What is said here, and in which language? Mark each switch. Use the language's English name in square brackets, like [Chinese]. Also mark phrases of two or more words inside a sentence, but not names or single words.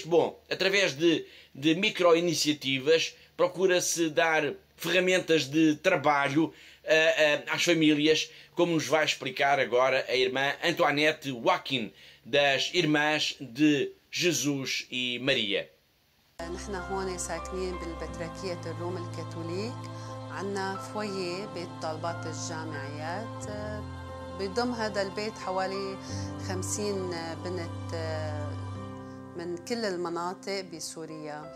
[Portuguese] Bom, através de micro-iniciativas procura-se dar ferramentas de trabalho às famílias, como nos vai explicar agora a irmã Antoinette Joaquim, das Irmãs de Jesus e Maria. [Arabic] نحن هون ساكنين بالبتراكية الروم الكاثوليك، عنا فوية بيت طالبات الجامعيات، بيضم هذا البيت حوالي 50 بنت من كل المناطق بسوريا.